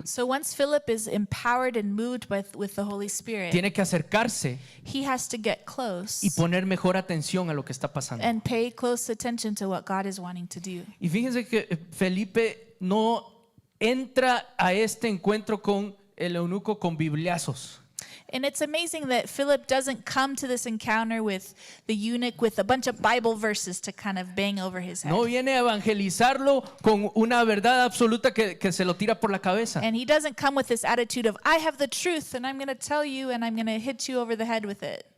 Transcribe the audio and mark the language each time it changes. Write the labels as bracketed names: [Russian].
[English] So once Philip is empowered and moved with the Holy Spirit, [Spanish] tiene que acercarse [English] he has to get close [Spanish] y poner mejor atención a lo que está pasando. [English] and pay close attention to what God is wanting to do. [Spanish] Y fíjense que Felipe no entra a este encuentro con el eunuco con bibliazos. [English] And it's amazing that Philip doesn't come to this encounter with the eunuch with a bunch of Bible verses to kind of bang over his head. [Spanish] No viene a evangelizarlo con una verdad absoluta que se lo tira por la cabeza. [English] And he doesn't come with this attitude of, I have the truth and I'm going to tell you and I'm going to hit you over the head with it.